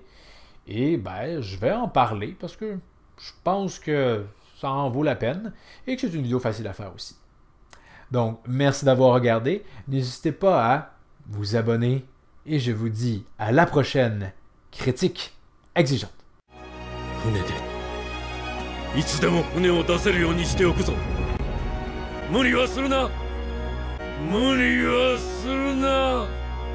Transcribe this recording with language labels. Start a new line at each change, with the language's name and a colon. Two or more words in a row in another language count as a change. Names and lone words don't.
French: Et ben, je vais en parler parce que je pense que ça en vaut la peine et que c'est une vidéo facile à faire aussi. Donc, merci d'avoir regardé. N'hésitez pas à vous abonner et je vous dis à la prochaine critique exigeante.
Japanese: 船でいつでも船を出せるようにしておくぞ。無理はするな。無理はするな。